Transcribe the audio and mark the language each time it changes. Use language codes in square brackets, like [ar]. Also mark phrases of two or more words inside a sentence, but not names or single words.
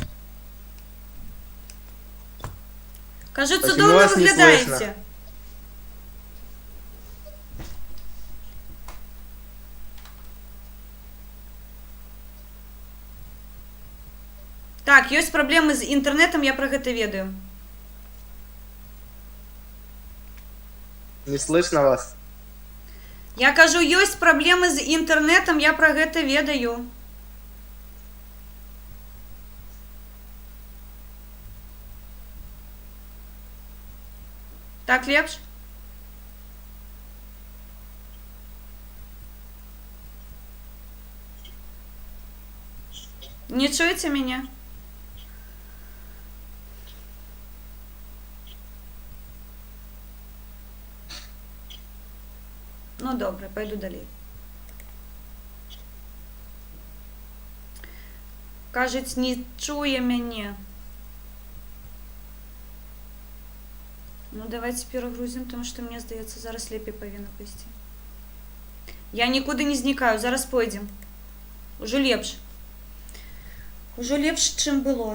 [uk] Кажу, [ru] Почему [uk] чудово [ru] вас не [uk] виглядаєте. [ru] слышно? [be] Так, ёсць праблемы з інтэрнэтам, я пра гэта ведаю. [ru] не слышно вас. [be] Я кажу, ёсць праблемы з інтэрнэтам, я пра гэта ведаю. Так лепш? Не чуеце мяне? Ну добре, пойду далей. [uk] Кажуть, не чує мяне. [ru] Ну давайте перегрузим, [uk] тому що мені здається, [be] зараз лепей павінна пайсці. Я нікуди не знікаю, зараз пойдем. Уже лепш. Уже лепш, чым было.